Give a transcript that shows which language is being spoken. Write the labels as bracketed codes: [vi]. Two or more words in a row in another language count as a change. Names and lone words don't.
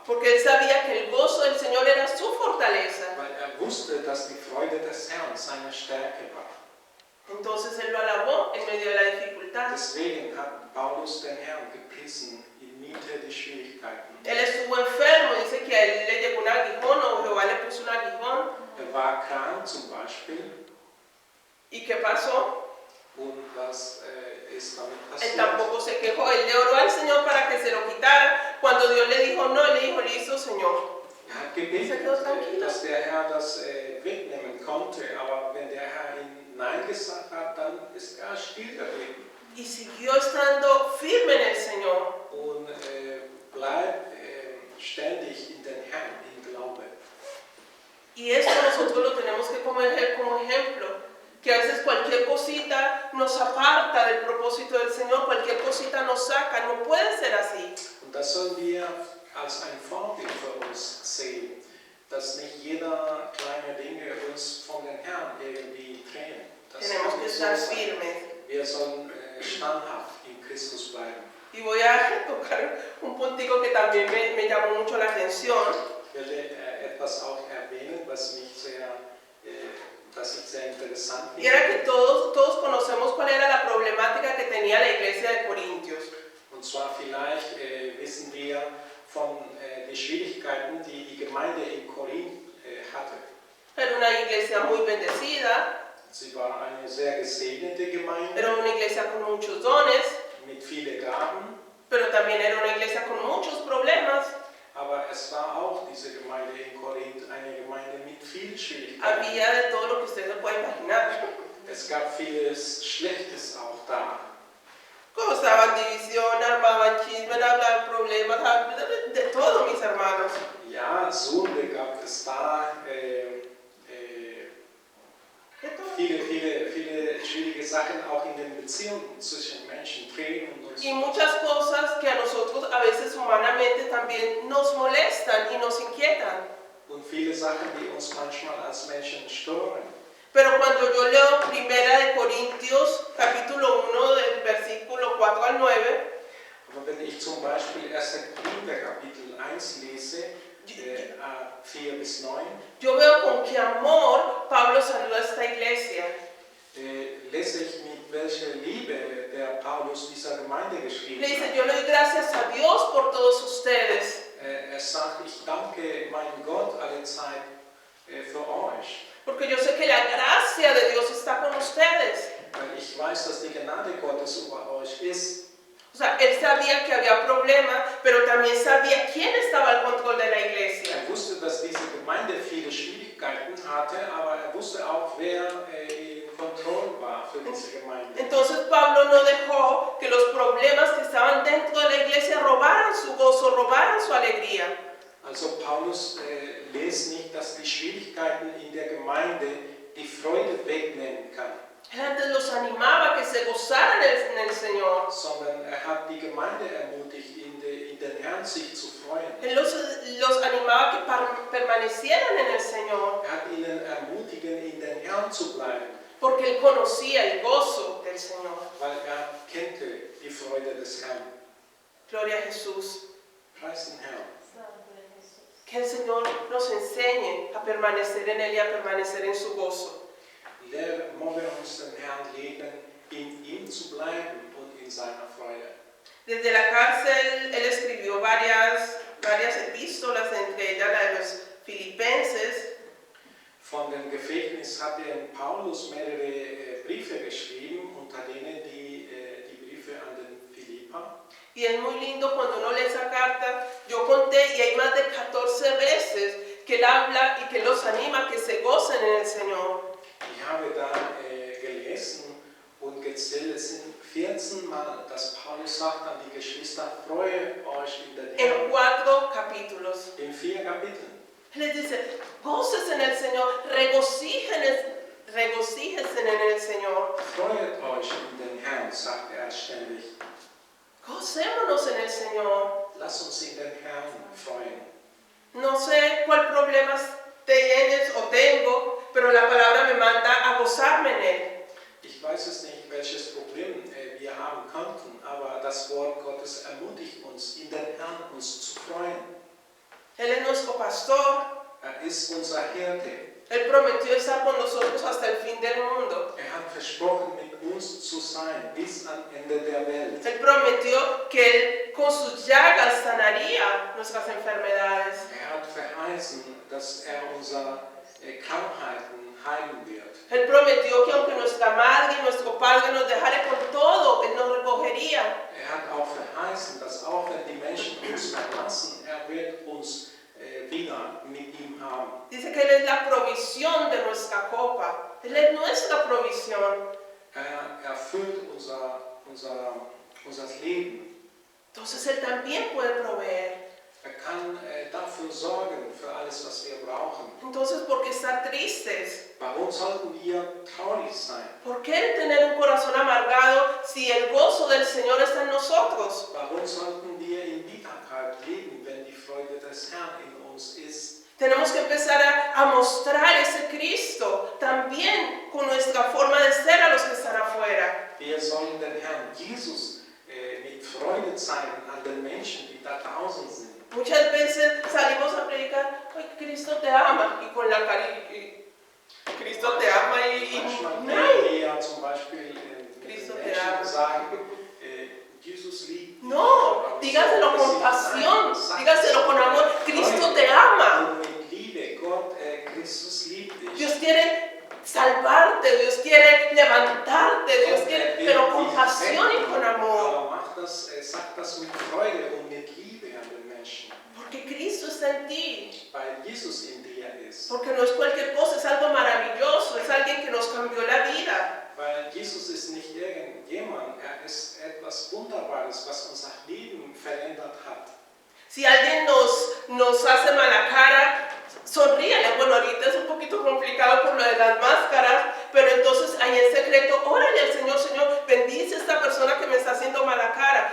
[es] Porque él sabía que el gozo del Señor era su fortaleza. [de] Weil wusste, dass die Freude des Herrn seine Stärke war. [es] Entonces él lo alabó en medio de la dificultad. [de] Deswegen hat Paulus den Herrn gepriesen inmitten der Schwierigkeiten. [es] Él estuvo enfermo, dice que a él le llegó un aguijón o Jehová le puso un aguijón. [de] War krank zum Beispiel. [es] ¿Y qué pasó? [de] Und was ist damit [es] Él [de] passiert? [es] tampoco se quejó, él le oró al Señor para que se lo quitara. Cuando Dios le dijo no, él le dijo, listo, Señor. [de] Hat gebetet, dass der Herr das wegnehmen konnte, aber wenn der Herr ihm Nein gesagt hat, dann ist er still geblieben [es] Y siguió estando firme en el Señor. [de] und bleibt ständig in den Herrn, im Glaube. [es] Y esto nosotros lo tenemos que coger como ejemplo, que a veces cualquier cosita nos aparta del propósito del Señor, cualquier cosita nos saca, no puede ser así. [de] Und das sollen wir als ein Vorbild für uns sehen, dass nicht jeder kleine Dinge uns von den Herrn irgendwie trennen. [es] Tenemos que estar firmes. [de] Wir sollen standhaft in Christus bleiben. [es] Y voy a tocar un puntico que también me llamó mucho la atención. [de] Ich will etwas auch erwähnen, was mich sehr interessant [es] Y era [de] finde. [es] que todos conocemos cuál era la problemática que tenía la iglesia de Corintios. [de] Und zwar vielleicht wissen wir von den Schwierigkeiten, die die Gemeinde in Korinth hatte. [es] Era una iglesia muy bendecida, [de] Sie war eine sehr gesegnete Gemeinde [es] era una iglesia con muchos dones, [de] mit vielen Gaben, [es] pero también era una iglesia con muchos problemas. [de] aber es war auch diese Gemeinde in Korinth eine Gemeinde mit vielen Schwierigkeiten. [es] Había de todo lo que usted se puede imaginar. [de] Es gab vieles Schlechtes auch da. [es] Causaban división, armaban chismes, hablaban problemas, de todo, mis hermanos. [de] Ja, Sünde gab es da, [es] De todo. [de] viele schwierige Sachen auch in den Beziehungen zwischen Menschen, Tränen und [es] Y muchas cosas que a nosotros a veces humanamente también nos molestan y nos inquietan. [de] und viele Sachen, die uns manchmal als Menschen stören. [es] Pero cuando yo leo Primera de Corintios, capítulo 1, del versículo 4 al 9, [de] Aber wenn ich zum Beispiel 1. Korinther Kapitel 1 lese, 4 bis 9, [es] yo veo con qué amor Pablo saluda a esta iglesia. [de] lese ich, mit welcher Liebe der Paulus dieser Gemeinde geschrieben [es] Le dice, [de] hat. [es] yo le doy gracias a Dios por todos ustedes, [de] Sagt, ich danke meinem Gott alle Zeit für euch, [es] porque yo sé que la gracia de Dios está con ustedes. [de] weil ich weiß, dass die Gnade Gottes über euch ist. [es] O sea, él sabía que había problemas, pero también sabía quién estaba al control de la iglesia. [de] Wusste, dass diese Gemeinde viele Schwierigkeiten hatte, aber wusste auch, wer in Kontrolle war für diese Gemeinde. [es] Entonces Pablo no dejó que los problemas que estaban dentro de la iglesia robaran su gozo, robaran su alegría. [de] Also Paulus lässt nicht, dass die Schwierigkeiten in der Gemeinde die Freude wegnehmen kann, [es] Él antes los animaba a que se gozaran en el Señor. [de] sondern hat die Gemeinde ermutigt, in den Herrn sich zu freuen. [es] Él los animaba a que permanecieran en el Señor, [de] Hat ihnen ermutigt, in den Herrn zu bleiben, [es] porque él conocía el gozo del Señor. [de] weil kannte die Freude des Herrn. [es] Gloria a Jesús. [de] Preis den Herrn. [es] Que el Señor nos enseñe a permanecer en Él y a permanecer en su gozo. [de] Mogen wir uns den Herrn legen, in ihm zu bleiben und in seiner Freude. [es] Desde la cárcel, él escribió varias epístolas, entre ellas la de los Filipenses. [de] Von dem Gefängnis hat Paulus mehrere Briefe geschrieben, unter denen die Briefe an den Philipper. [es] Y es muy lindo cuando uno lee esa carta. Yo conté y hay más de 14 veces que él habla y que los anima a que se gocen en el Señor. [de] Ich habe da gelesen und gezählt, es sind 14 Mal, dass Paulus sagt an die Geschwister, freue euch in den [es] En [de] Herrn. [es] 4 capítulos. [de] In 4 Kapiteln. [es] Él les dice, gócese en el Señor, regocíjense en el Señor. [de] Freut euch in den Herrn, sagt er ständig. [es] Gocémonos en el Señor. [de] Lass uns in den Herrn freuen. [es] No sé cuál problemas tienes o tengo, pero la palabra me manda a gozarme en Él. [de] Ich weiß es nicht, welches Problem wir haben könnten, aber das Wort Gottes ermutigt uns, in den Herrn uns zu freuen. [es] Él es nuestro pastor. [de] Er ist unser Hirte. [es] Él prometió estar con nosotros hasta el fin del mundo. [de] Er hat versprochen, mit uns zu sein, bis am Ende der Welt. [es] Él prometió que Él con sus llagas sanaría nuestras enfermedades. [de] Er hat verheißen, dass er unsere Krankheiten heilen wird. [es] Él prometió que aunque nuestra madre y nuestro padre nos dejara con todo, Él nos recogería. [de] Er hat auch verheißen, dass auch wenn die Menschen uns verlassen, er wird uns wieder mit ihm haben. [es] Dice que Él es la provisión de nuestra copa. Él es nuestra provisión. [de] Er erfüllt unser Leben. [es] Entonces Él también puede proveer. [de] Er kann dafür sorgen, für alles, was wir brauchen. [es] Entonces, ¿por qué estar tristes? [de] Warum sollten wir traurig sein? [es] ¿Por qué tener un corazón amargado si el gozo del Señor está en nosotros? [de] Warum sollten wir in Bitterkeit leben, wenn die Freude des Herrn in uns ist? [es] Tenemos que empezar a mostrar ese Cristo también con nuestra forma de ser a los que están afuera. [de] Wir sollen den Herrn Jesus mit Freude zeigen an den Menschen, die da draußen sind. [es] Muchas veces salimos a predicar, ay, Cristo te ama, y con la cara, Cristo te ama, [de] Manchmal nein, können wir ja zum Beispiel [es] Cristo [de] den [es] te [de] Menschen [es] ama. [de] sagen, Jesus liebt dich. [es] No, dígaselo con pasión, dígaselo con amor, Cristo te ama. [de] Und mit Liebe, Gott, Christus liebt dich. [es] Dios quiere salvarte, Dios quiere levantarte, Dios quiere, pero con pasión y con amor. [de] Aber sagt das mit Freude und mit Liebe an den Menschen. [es] Porque Cristo está en ti. [de] Weil Jesus in dir ist. [es] Porque no es cualquier cosa, es algo maravilloso, es alguien que nos cambió la vida. [de] Weil Jesus ist nicht irgendjemand, er ist etwas Wunderbares, was unser Leben verändert hat. [es] Si alguien nos hace mala cara, sonríale. Bueno, ahorita es un poquito complicado por lo de las máscaras, pero entonces ahí en secreto, órale al Señor, Señor, bendice a esta persona que me está haciendo mala cara.